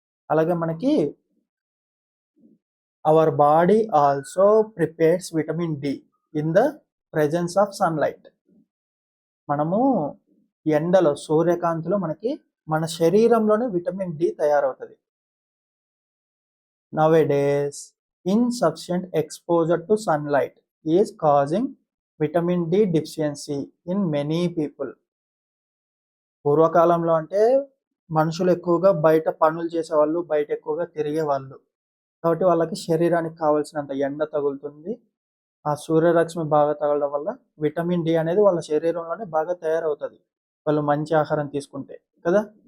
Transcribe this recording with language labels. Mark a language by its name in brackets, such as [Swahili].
[Telugu] అలాగే మనకి [English] Our body also prepares vitamin D in the presence of sunlight. [Telugu] మనము ఎండలో, సూర్యకాంతిలో మనకి మన శరీరంలోనే విటమిన్ డి తయారవుతుంది. [English] Nowadays insufficient exposure to sunlight is causing vitamin D deficiency in many people. [Telugu] పూర్వకాలంలో అంటే మనుషులు ఎక్కువగా బయట పనులు చేసేవాళ్ళు, బయట ఎక్కువగా తిరిగేవాళ్ళు. కాబట్టి వాళ్ళకి శరీరానికి కావాల్సినంత ఎండ తగులుతుంది. ఆ సూర్యరశ్మి బాగా తగలడం వల్ల విటమిన్ డి అనేది వాళ్ళ శరీరంలోనే బాగా తయారవుతుంది, వాళ్ళు మంచి ఆహారం తీసుకుంటే కదా.